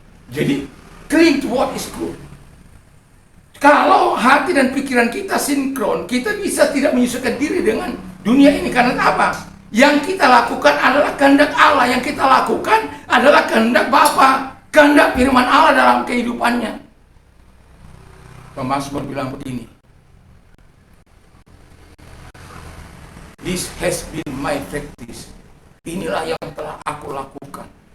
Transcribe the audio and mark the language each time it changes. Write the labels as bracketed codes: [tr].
[en] Jadi, cling to what is good. [id] Kalau hati dan pikiran kita sinkron, kita bisa tidak menyesuaikan diri dengan dunia ini. Karena apa? Yang kita lakukan adalah kehendak Allah. Yang kita lakukan adalah kehendak Bapa, kehendak firman Allah dalam kehidupannya. Pemazmur bilang begini, [en] "This has been my practice." [id] Inilah yang telah aku lakukan.